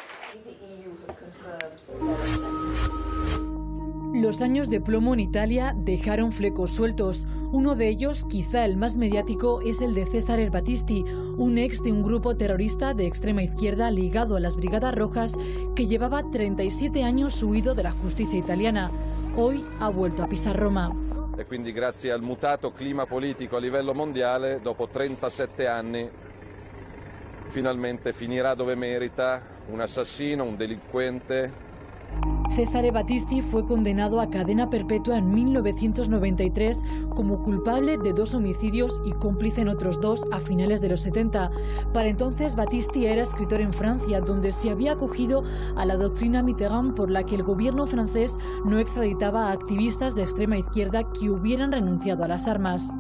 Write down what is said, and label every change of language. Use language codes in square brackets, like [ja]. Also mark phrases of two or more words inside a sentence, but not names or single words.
[es] Los años de plomo en Italia dejaron flecos sueltos. Uno de ellos, quizá el más mediático, es el de Cesare Battisti, un ex de un grupo terrorista de extrema izquierda ligado a las Brigadas Rojas que llevaba 37 años huido de la justicia italiana. Hoy ha vuelto a pisar Roma. [it] E quindi grazie al mutato clima politico a livello mondiale, dopo 37 anni, finalmente finirà dove merita, un assassino, un delinquente. [es] Cesare Battisti fue condenado a cadena perpetua en 1993 como culpable de 2 homicidios y cómplice en otros 2 a finales de los 70. Para entonces Battisti era escritor en Francia, donde se había acogido a la doctrina Mitterrand por la que el gobierno francés no extraditaba a activistas de extrema izquierda que hubieran renunciado a las armas.